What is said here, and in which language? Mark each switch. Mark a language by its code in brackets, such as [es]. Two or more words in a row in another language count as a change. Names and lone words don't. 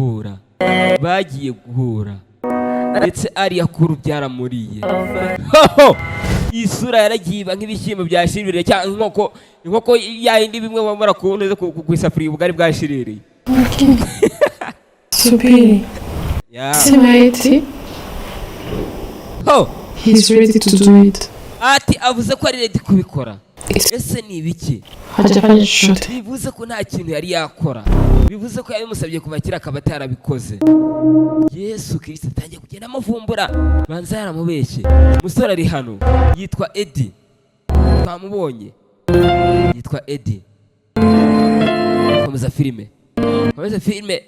[rw] guhura ndetse ariya kuru byaramuriye isura yaragiba nk'ibishyimbo byashiririye cyangwa inkoko yayindi bimwe bamara kunze ku isafuriya ubugari bwashiririye Supiri. Simeti. [en] He's ready to do it. [rw] Ati avuze ko ari ready kubikora. Ese ni ibiki? [sw] Hajafanya chochote. [rw] Bivuze ko nta kintu yari yakora. Bivuze ko yabimusabye kuva kera akaba atarabikoze. Yesu Kristo atangiye kugenda amuvumbura. Banza yaramubeshye. Musore ari hano yitwa Eddie. Twamubonye. Yitwa Eddie. Komeza filime.